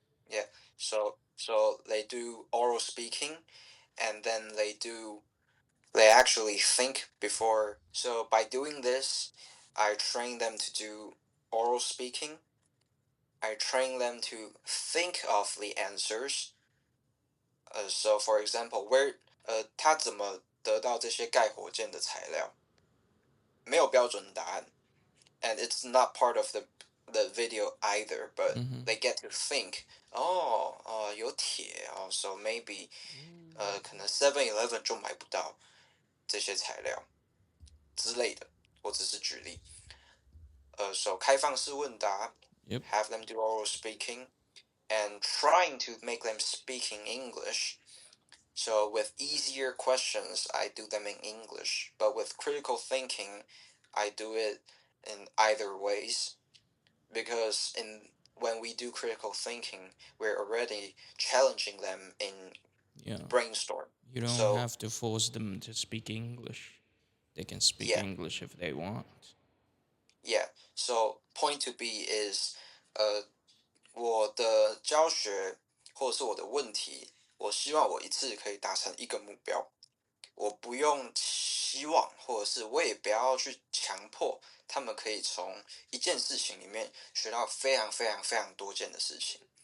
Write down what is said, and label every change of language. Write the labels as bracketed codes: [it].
[en] Yeah, so they do oral speaking, and then they actually think before. So by doing this, I train them to do oral speaking. I train them to think of the answers. So for example, [zh] 他怎么得到这些盖火箭的材料？没有标准答案， [en] and it's not part of the video either. But they get to think. [zh] 有铁哦， [en] so maybe [zh] 可能 7-Eleven 就买不到这些材料之类的。我只是举例。So 开放式问答 [en] Yep. have them do oral speaking, and trying to make them speak in English. So with easier questions, I do them in English, but with critical thinking, I do it in either ways, because when we do critical thinking, we're already challenging them in brainstorm. You don't have to force them to speak English. They can speak English if they want. Yeah. So point to be is, [zh] 我的教学或者是我的问题，我希望我一次可以达成一个目标。我不用希望，或者是我也不要去强迫他们可以从一件事情里面学到非常非常非常多件的事情。